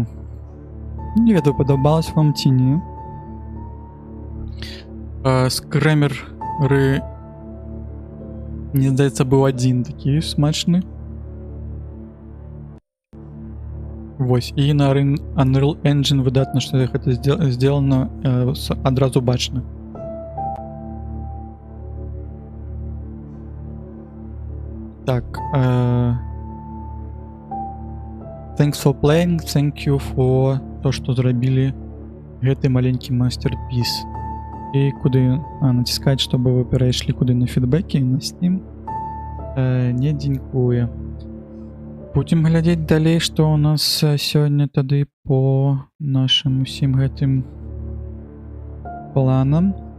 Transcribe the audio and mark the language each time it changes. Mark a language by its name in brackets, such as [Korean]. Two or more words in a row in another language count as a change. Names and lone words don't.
[Belarusian] Не ведаю, падабалось вам ці не. Скрэмеры, мне здаецца, быў адзін такі смачны. Вось, і на Unreal Engine выдатна, што гэта сделана адразу бачна. Так, [English] thanks for playing, thank you for [Belarusian] то, што зрабілі гэты маленькі мастерпіс. І куды націскаць, чтобы вы перайшлі куды на фідбэкі, на Steam. Не дзякуе. Будзем глядзець далей, што ў нас сёння тады по нашым усім гэтым планам.